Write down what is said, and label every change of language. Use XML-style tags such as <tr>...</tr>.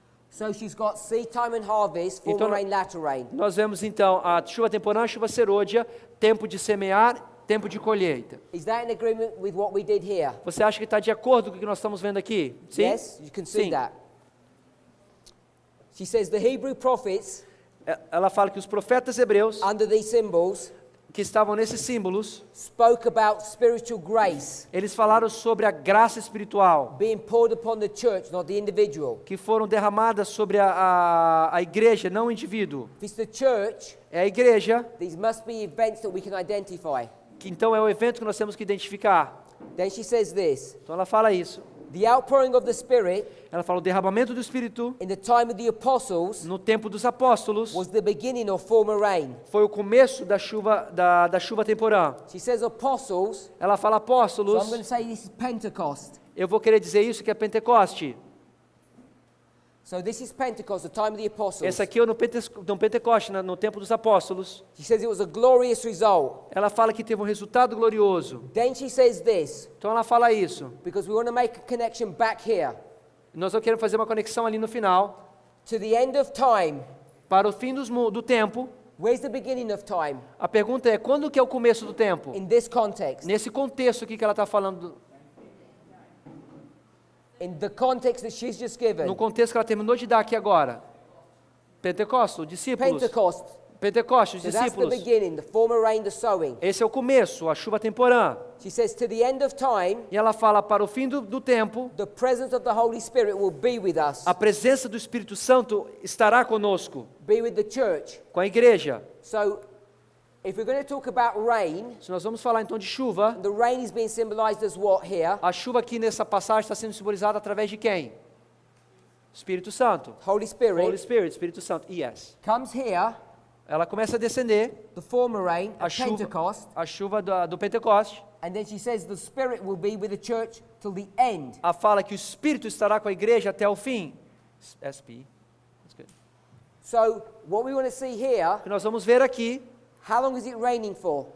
<en>So she's got seed time and harvest, former</en> <pt>Então,</pt> <en>rain, latter rain.</en> <pt>Nós vemos então a chuva temporânea, chuva serôdia, tempo de semear, tempo de colheita.</pt> <en>Is that in agreement with what we did here?</en> <pt>Você acha que está de acordo com o que nós estamos vendo aqui? Sim?</pt> <en>Yes, you can see</en> <pt>Sim.</pt> <en>that. She says the Hebrew prophets,</en> <pt>Ela fala que os profetas hebreus,</pt> <en>under these symbols,</en> <pt>que estavam nesses símbolos,</pt> <en>spoke about spiritual grace</en> <pt>eles falaram sobre a graça espiritual</pt> <en>being poured upon the church, not the individual.</en> <pt>que foram derramadas sobre a igreja, não o indivíduo.</pt> <en>If it's the church,</en> <pt>É a igreja,</pt> <en>these must be events that we can identify.</en> <pt>que então é o evento que nós temos que identificar.</pt> <en>Then she says this,</en> <pt>Então ela fala isso.</pt> <en>the outpouring of the Spirit</en> <pt>Ela fala o derramamento do Espírito</pt> <en>in the time of the apostles</en> <pt>no tempo dos apóstolos</pt> <en>was the beginning of former rain.</en> <pt>foi o começo da chuva temporã.</pt> <en>She says apostles,</en> <pt>Ela fala</pt> <en>so I'm going</en> <pt>apóstolos,</pt> <en>to say this is Pentecost.</en> <pt>eu vou querer dizer isso que é Pentecoste.</pt> <en>So this is Pentecost, the time of the apostles.</en> <pt>Esse aqui é no Pentecoste, no tempo dos apóstolos.</pt> <en>She says it was a glorious result.</en> <pt>Ela fala que teve um resultado glorioso.</pt> <en>Then she says this,</en> <pt>Então ela fala isso.</pt> <en>because we want to make a connection back here</en> <pt>Nós queremos fazer uma conexão ali no final,</pt> <en>to the end of time.</en> <pt>para o fim do tempo.</pt> <en>Where's the beginning of time</en> <pt>A pergunta é, quando que é o começo do tempo?</pt> <en>in this context?</en> <pt>Nesse contexto aqui que ela está falando,</pt> <en>In the context that she's just given.</en> <pt>no contexto que ela terminou de dar aqui agora. Pentecostes, discípulos.</pt> <en>Pentecost.</en> <pt>Pentecostes,</pt> <en>So that's the</en> <pt>discípulos.</pt> <en>beginning, the former rain, the sowing.</en> <pt>Esse é o começo, a chuva temporã.</pt> <en>She says to the end of time,</en> <pt>E ela fala, para o fim do tempo,</pt> <en>the presence of the Holy Spirit will be with us,</en> <pt>a presença do Espírito Santo estará conosco,</pt> <en>be with the church.</en> <pt>com a igreja.</pt> <en>So if we're going to talk about rain,</en> <pt>Se nós vamos falar então de chuva,</pt> <en>the rain is being symbolized as what here?</en> <pt>a chuva aqui nessa passagem está sendo simbolizada através de quem? Espírito Santo.</pt> <en>Holy Spirit Holy Spirit,</en> <pt>Espírito Santo.</pt> <en>Yes. comes here,</en> <pt>Ela começa a descender,</pt> <en>the former rain</en> <pt>a</pt> <en>at</en> <pt>chuva,</pt> <en>Pentecost,</en> <pt>a chuva do Pentecoste.</pt> <en>and then she says the Spirit will be with the church till the end.</en> <pt>A fala que o Espírito estará com a igreja até o fim.</pt> <en>SP. That's good. So what we want to see here,</en> <pt>O que nós vamos ver aqui,</pt> <en>how long is it raining for?</en>